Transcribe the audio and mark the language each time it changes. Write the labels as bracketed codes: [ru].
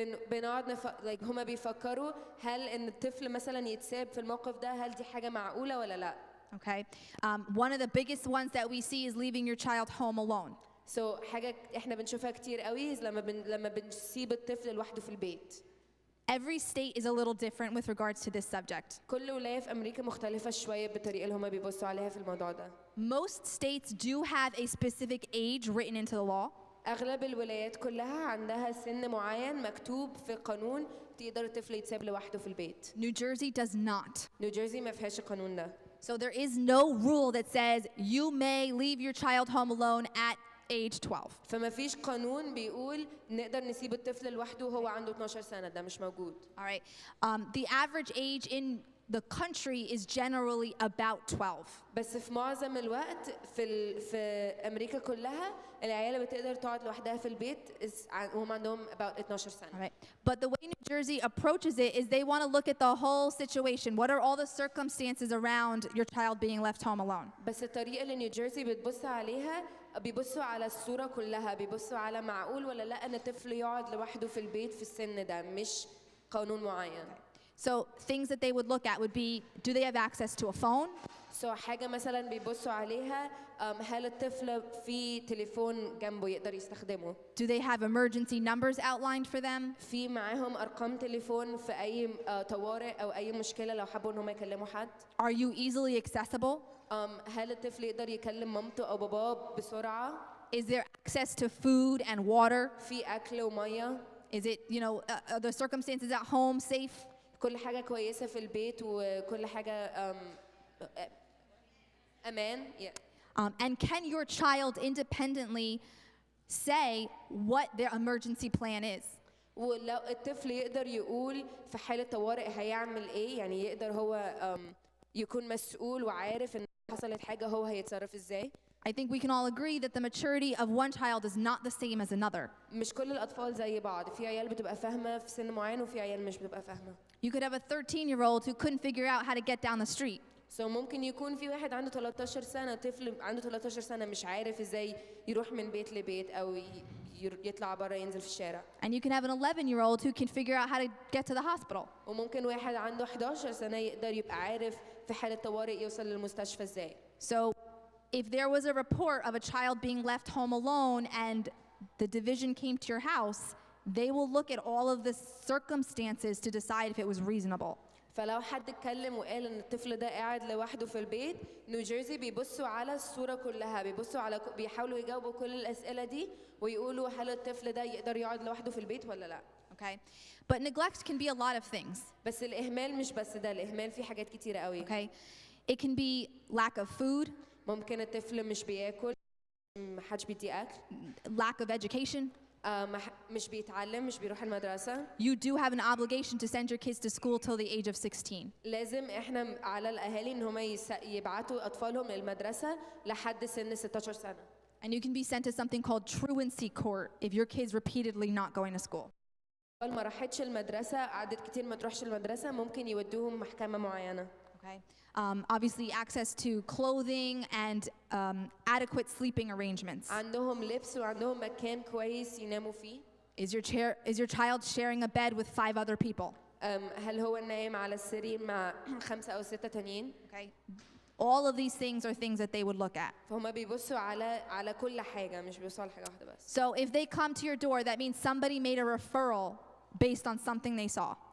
[ar] بنقعد هما بيفكروا هل ان الطفل مثلا يتساب في الموقف ده، هل دي حاجه معقوله ولا لا؟ [en] Okay. One of the biggest ones that we see is leaving your child home alone. [ar] حاجه احنا بنشوفها كتير قوي لما بنسيب الطفل لوحده في البيت. [en] Every state is a little different with regards to this subject. [ar] كل ولايه في امريكا مختلفه شويه بالطريقه اللي هما بيبصوا عليها في الموضوع ده. [en] Most states do have a specific age written into the law. [ar] اغلب الولايات كلها عندها سن معين مكتوب في قانون تقدر الطفل يتساب لوحده في البيت. [en] New Jersey does not. [ar] نيوجيرسي ما فيهاش القانون ده. [en] So there is no rule that says you may leave your child home alone at age 12. [ar] فما فيش قانون بيقول نقدر نسيب الطفل لوحده وهو عنده 12 سنة، ده مش موجود. [en] All right. The average age in the country is generally about 12. [ar] بس في معظم الوقت في أمريكا كلها العيال بتقدر تقعد لوحدها في البيت وهم عندهم [en] about [ar] 12 سنة. [en] All right. But the way New Jersey approaches it is they want to look at the whole situation. What are all the circumstances around your child being left home alone? [ar] بس الطريقة اللي نيوجيرسي بتبص عليها بيبصوا على الصورة كلها، بيبصوا على معقول ولا لا ان الطفل يقعد لوحده في البيت في السن ده، مش قانون معين. [en] So things that they would look at would be, do they have access to a phone? [ar] حاجة مثلا بيبصوا عليها هل الطفل في تليفون جنبه يقدر يستخدمه؟ [en] Do they have emergency numbers outlined for them? [ar] في معاهم أرقام تليفون في أي طوارئ أو أي مشكلة لو حبوا إن هم يكلموا حد؟ [en] Are you easily accessible? [ar] هل الطفل يقدر يكلم مامته أو باباه بسرعة؟ [en] Is there access to food and water? [ar] في أكل ومية؟ [en] Is it, are the circumstances at home safe? [ar] كل حاجة كويسة في البيت وكل حاجة أمان. [en] And can your child independently say what their emergency plan is? [ar] ولو الطفل يقدر يقول في حالة طوارئ هيعمل إيه، يعني يقدر هو يكون مسؤول وعارف إن حصلت حاجة هو هيتصرف إزاي. [en] I think we can all agree that the maturity of one child is not the same as another. [ar] مش كل الأطفال زي بعض، في عيال بتبقى فاهمة في سن معين وفي عيال مش بتبقى فاهمة. [en] You could have a 13-year-old who couldn't figure out how to get down the street. [ar] ممكن يكون في واحد عنده 13 سنة، طفل عنده 13 سنة مش عارف إزاي يروح من بيت لبيت أو يطلع برا ينزل في الشارع. [en] And you can have an 11-year-old who can figure out how to get to the hospital. [ar] وممكن واحد عنده 11 سنة يقدر يبقى عارف في حالة طوارئ يوصل للمستشفى إزاي. [en] So if there was a report of a child being left home alone and the division came to your house, they will look at all of the circumstances to decide if it was reasonable. [ar] فلو حد اتكلم وقال ان الطفل ده قاعد لوحده في البيت، نيوجيرسي بيبصوا على الصورة كلها، بيحاولوا يجاوبوا كل الأسئلة دي ويقولوا هل الطفل ده يقدر يقعد لوحده في البيت ولا لا. [en] Okay? But neglect can be a lot of things. [ar] بس الإهمال مش بس ده، الإهمال فيه حاجات كتيرة قوي. [en] Okay? It can be lack of food, [ar] ممكن الطفل مش بياكل، محدش بيديه أكل. [en] lack of education. [ar] مش بيتعلم، مش بيروح المدرسة. [en] You do have an obligation to send your kids to school till the age of 16. [ar] لازم احنا على الأهالي إن هم يبعتوا أطفالهم للمدرسة لحد سن 16 سنة. [en] And you can be sent to something called truancy court if your kid's repeatedly not going to school. [ar] ما راحتش المدرسة، قعدت كتير ما تروحش المدرسة، ممكن يودوهم محكمة معينة. [en] Okay. Obviously access to clothing and adequate sleeping arrangements. [ar] عندهم لبس وعندهم مكان كويس يناموا فيه. [en] Is your child sharing a bed with 5 other people? [ar] هل هو نايم على السرير مع 5 أو 6 تانيين؟ [en] Okay. All of these things are things that they would look at. [ar] فهم بيبصوا على كل حاجة، مش بيبصوا على حاجة واحدة بس. [en] So if they come to your door, that means somebody made a referral based on something they saw.